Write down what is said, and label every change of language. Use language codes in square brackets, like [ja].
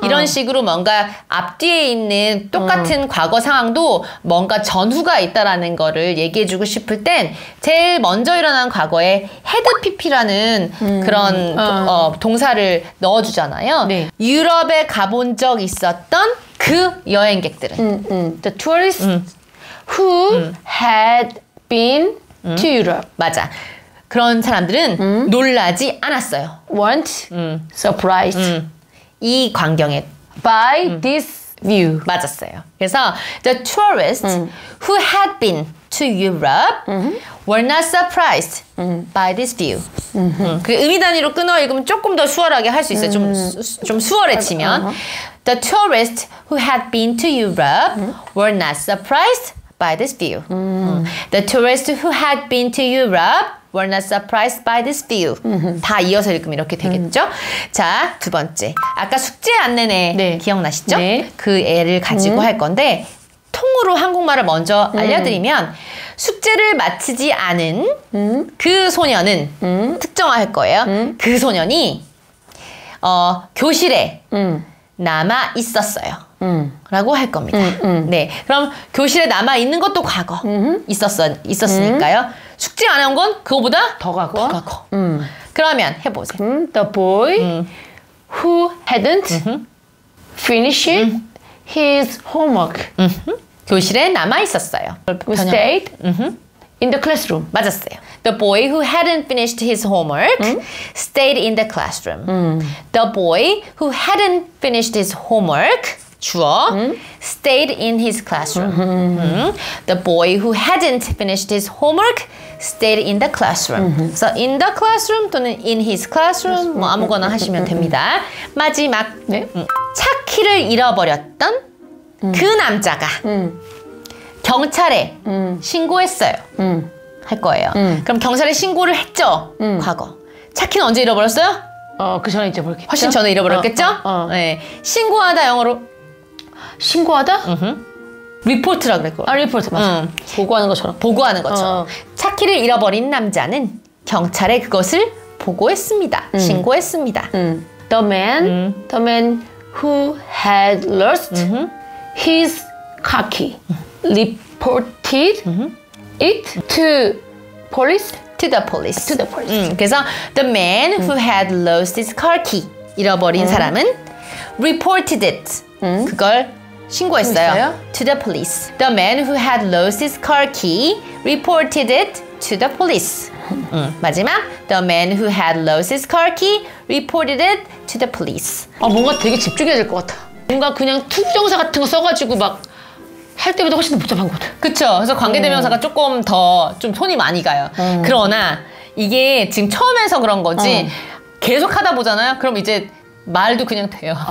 [ko] 이런 식으로 뭔가 앞뒤에 있는 똑같은 과거 상황도 뭔가 전후가 있다라는 거를 얘기해주고 싶을 땐 제일 먼저 일어난 과거에 had pp라는 그런 동사를 넣어주잖아요. 네. 유럽에 가본 적 있었던 그 여행객들은 [en] The tourists who had been to Europe. [ko] 맞아. 그런 사람들은 놀라지 않았어요. [en] weren't surprised [ko] 이 광경에 [en] by this view. [ko] 맞았어요. 그래서 [en] the tourists who had been to Europe were not surprised by this view. [ko] 그 의미 단위로 끊어 읽으면 조금 더 수월하게 할 수 있어요. 좀 수월해지면 [en] the tourists who had been to Europe were not surprised by this view. The tourists who had been to Europe were not surprised by this view. [ko] 다 이어서 읽으면 이렇게 되겠죠? 자, 두 번째. 아까 숙제 안 낸 애 네. 기억나시죠? 네. 그 애를 가지고 할 건데 통으로 한국말을 먼저 알려드리면 숙제를 마치지 않은 그 소년은 특정할 거예요. 그 소년이 교실에 남아 있었어요. 라고 할 겁니다. 네, 그럼 교실에 남아 있는 것도 과거 있었으니까요. 숙제 안 한 건 그거보다 더 과거. 그러면 해보세요. [en] The boy who hadn't finished his homework [ko] 교실에 남아 있었어요. [en] stayed in the classroom. [ko] 맞았어요. [en] The boy who hadn't finished his homework stayed in the classroom. The boy who hadn't finished his homework 주어 stayed in his classroom. The boy who hadn't finished his homework stayed in the classroom. [ko] 그래서 [en] in the classroom [ko] 또는 [en] in his classroom [ko] 뭐 아무거나 하시면 됩니다. 마지막 네. 차 키를 잃어버렸던 그 남자가 경찰에 신고했어요. 할 거예요. 그럼 경찰에 신고를 했죠. 과거. 차 키는 언제 잃어버렸어요? 그 전에 잊어버렸겠죠? 훨씬 전에 잃어버렸겠죠? 네. 신고하다 영어로 신고하다? 리포트라고 그랬고. 리포트 맞아. 보고하는 것처럼. 보고하는 것처럼. 차 키를 잃어버린 남자는 경찰에 그것을 보고했습니다. 신고했습니다. [en] The man who had lost his car key reported it to police. To the police. To the police. [ko] 그래서 [en] the man who had lost his car key [ko] 잃어버린 사람은 [en] reported it. [ko] 그걸 신고했어요. [en] To the police. The man who had lost his car key reported it to the police. 마지막 the man who had lost his car key reported it to the police. [ko] 뭔가 되게 집중해야 될 것 같아. 뭔가 그냥 투정사 같은 거 써가지고 막 할 때보다 훨씬 더 복잡한 거거든. 그쵸. 그래서 관계대명사가 조금 더 좀 손이 많이 가요. 그러나 이게 지금 처음 해서 그런 거지 계속 하다 보잖아요. 그럼 이제 말도 그냥 돼요.